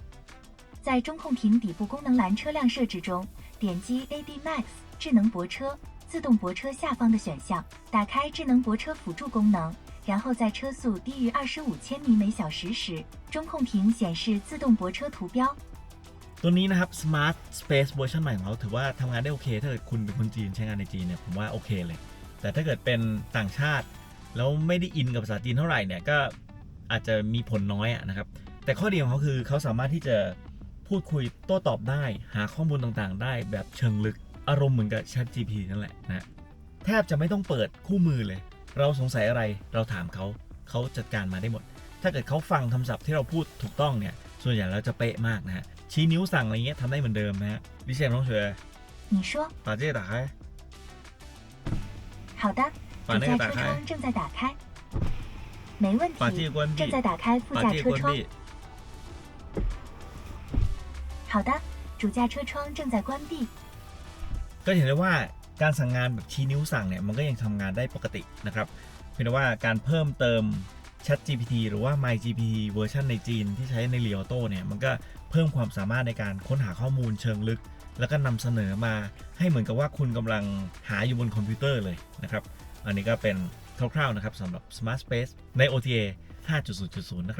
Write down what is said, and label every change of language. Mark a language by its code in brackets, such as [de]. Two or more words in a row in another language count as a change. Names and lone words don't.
[zh] 在中控屏底部功能栏车辆设置中，点击 AD Max 智能泊车，自动泊车下方的选项，打开智能泊车辅助功能，然后在车速低于25千米每小时时，中控屏显示自动泊车图标。 [th] ตัวนี้นะครับ Smart Space เวอร์ชันใหม่ของเขาถือว่าทำงานได้โอเคถ้าเกิดคุณเป็นคนจีนใช้งานในจีนเนี่ยผมว่าโอเคเลยแต่ถ้าเกิดเป็นต่างชาติแล้วไม่ได้อิน กับภาษาจีนเท่าไหร่เนี่ยก็อาจจะมีผลน้อยนะครับแต่ข้อดีของเขาคือเขาสามารถที่จะพูดคุยโต้ตอบได้หาข้อมูลต่างๆได้แบบเชิงลึกอารมณ์เหมือนกับ ChatGPT นั่นแหละนะแทบจะไม่ต้องเปิดคู่มือเลยเราสงสัยอะไรเราถามเขาจัดการมาได้หมดถ้าเกิดเขาฟังคำศัพท์ที่เราพูดถูกต้องเนี่ยส่วนใหญ่เราจะเป๊ะมากนะฮะชี้นิ้วสั่งอะไรเงี้ยทำได้เหมือนเดิมนะฮะ李显同学 [zh] 你说。把这个打开好的，主驾车窗正在打开。没问题，把这个关闭正在打开副把驾车窗。这个关闭好的，主驾车窗正在关闭。 [th] ก็เห็นได้ว่าการสั่งงานแบบชี้นิ้วสั่งเนี่ยมันก็ยังทำงานได้ปกตินะครับเพียงแต่ว่าการเพิ่มเติม ChatGPT หรือว่า MyGPT เวอร์ชันในจีนที่ใช้ใน Li Auto เนี่ยมันก็เพิ่มความสามารถในการค้นหาข้อมูลเชิงลึก แล้วก็นำเสนอมาให้เหมือนกับว่าคุณกำลังหาอยู่บนคอมพิวเตอร์เลยนะครับอันนี้ก็เป็นคร่าวๆนะครับสำหรับ Smart Space ใน OTA 5.0.0 นะครับ